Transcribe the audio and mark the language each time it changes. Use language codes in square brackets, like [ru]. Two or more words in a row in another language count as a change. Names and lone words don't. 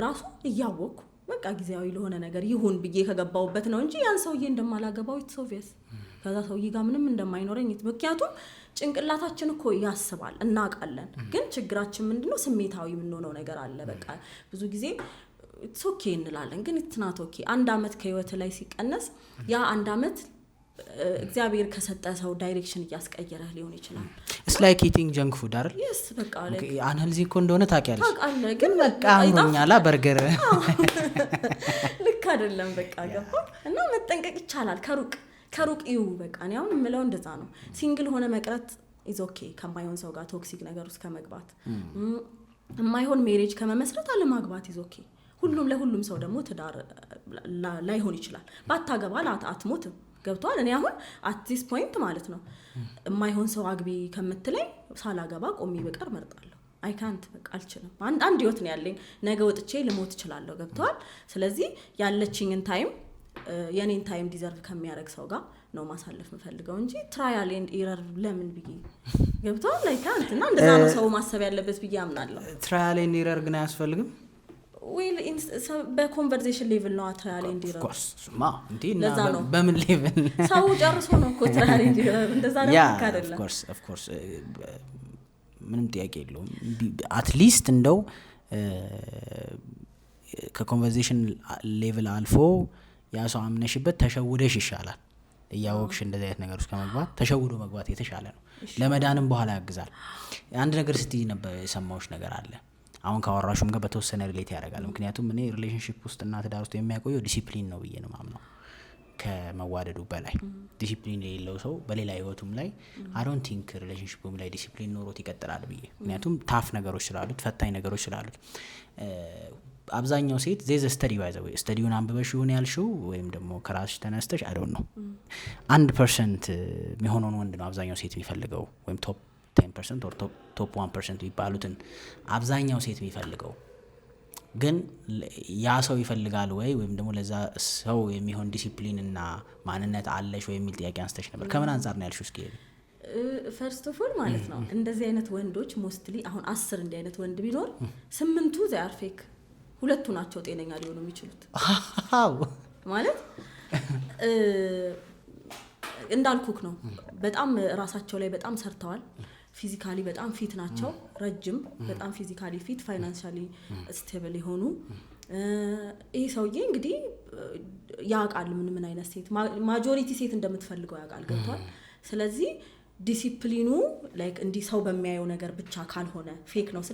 [am] ራሱ እያወቅኩ በቃ ጊዜያዊ ለሆነ ነገር ይሁን ብዬ ከገባውበት ነው እንጂ ያን ሰውዬ እንደማላገባው ኢትሶቪየስ ከዛ ሰውዬ ጋር ምንም እንደማይኖረኝ ምክንያቱም ጭንቅላታችን እኮ ያስባል እናቃለን ግን ችግራችን ምንድነው ስሜታዊ የምንሆነው ነገር አለ በቃ ብዙ ጊዜ [en] it's okay [am] እንላለን ግን [en] it's not okay [am] አንድ አመት ከህይወት ላይ ሲቀነስ ያ አንድ አመት እግዚአብሔር ከሰጠ ሰው ዳይሬክሽን ያስቀየረህ ሊሆን ይችላል [en] it's like eating junk food አይደል [am] yes በቃ ላይ አንህልዚ እኮ እንደሆነ ታውቂያለሽ ግን በቃ አምሮኛላ በርገር ልክ አይደለም በቃ ገባ እና መጠንቀቅ ይቻላል ከሩቅ ይው በቃ ነው አሁን ምለው እንደዛ ነው ሲንግል ሆነ መቅረት [en] is okay [am] ከማይሆን ሰው ጋር ቶክሲክ ነገር ውስጥ ከመግባት የማይሆን ሜሬጅ ከመመስረት አለማግባት [en] is okay [am] ለሁሉም ሰው ደግሞ ትዳር ላይሆን ይችላል ባታገባ አትሞትም ገብቷል እኔ አሁን [en] at this point [am] ማለት ነው የማይሆን ሰው አግቢ ከምትለኝ ሳላገባ ቆሚ በቀር መርጣለሁ [en] I can't [am] በቃ አልችልም አንድ ህይወት ነው ያለኝ ነገ ወጥቼ ልሞት እችላለሁ ገብቷል ስለዚህ ያለችኝን ታይም የኔን ታይም ዲዘርቭ ከሚያረግ ሰው ጋር ነው ማሳለፍ መፈልገው እንጂ [en] trial and error [am] ለምን ብዬ ገብቷል [en] like can't [am] እና እንደዛ ነው ሰው ማሰብ ያለበት ብዬ አምናለሁ [en] trial and error [am] ግን አያስፈልግም [en] well in [am] በኮንቨርሴሽን ሌቭል ነው [en] trial and error of course [am] እንዴና በምን ሌቭል ሰው ጨርሶ ነው እኮ [en] trial and error [am] እንደዛ ነው አይደለም [en] of course [am] ምንም ጥያቄ የለውም [en] at least [am] እንደው ከኮንቨርሴሽን ሌቭል አልፎ ያ ሰው አምነሽበት ተሸውደሽ ይሻላል ያወቅሽ እንደዚህ አይነት ነገር ውስጥ ከመግባት ተሸውዶ መግባት የተሻለ ነው ለመዳንም በኋላ ያግዛል አንድ ነገር ስትይ ነበር የሰማውሽ ነገር አለ አሁን ካወራሹም ጋር በተወሰነ ሪሌት ያደርጋል ምክንያቱም እኔ ሪሌሽንሺፕ ውስጥ እና ትዳር ውስጥ የሚያቆየው ዲሲፕሊን ነው ብዬ ነው ማምነው ከመዋደዱ በላይ ዲሲፕሊን የሌለው ሰው በሌላ ህይወቱም ላይ [en] I don't think [am] ሪሌሽንሺፑም ላይ ዲሲፕሊን ኖሮት ይቀጥላል ብዬ ምክንያቱም ታፍ ነገሮች ስላሉት ፈታኝ ነገሮች ስላሉት አብዛኛው ሴት [en] the study [am] ባይዘው ስተዲውን አንብበሽ ይሁን ያልሽው ወይም ደግሞ ከራስሽ ተነስተሽ [en] I don't know [am] 1% የሚሆነውን ወንድ ነው አብዛኛው ሴት የሚፈልገው ወይም ቶፕ 10% [en] or top 1% [am] ይባሉትን አብዛኛው ሴት የሚፈልገው ግን ያ ሰው ይፈልጋል ወይም ደግሞ ለዛ ሰው የሚሆን ዲሲፕሊን እና ማንነት አለሽ ወይ የሚል ጥያቄ አንስተሽ ነበር ከምን አንፃር ነው ያልሽው እስኪ [en] first of all [am] ማለት ነው እንደዚህ አይነት ወንዶች ሞስትሊ አሁን 10 እንዲህ አይነት ወንድ ቢኖር 8ቱ [en] they are fake [am] ሁለቱ ናቸው ጤነኛ ሊሆኑ የሚችሉት ማለት እንዳልኩክ ነው በጣም ራሳቸው ላይ በጣም ሰርተዋል ፊዚካሊ በጣም ፊት ናቸው ረጅም በጣም ፊዚካሊ ፊት ፋይናንሻሊ ስቴብል ሆኑ ይሄ ሰውዬ እንግዲህ ያቃል ምን አይነት ሴት ማጆሪቲ ሴት እንደምትፈልገው ያቃል ገብቷል ስለዚህ ዲሲፕሊኑ ላይክ እንዲ ሰው በሚያየው ነገር ብቻ ካልሆነ ፌክ ነው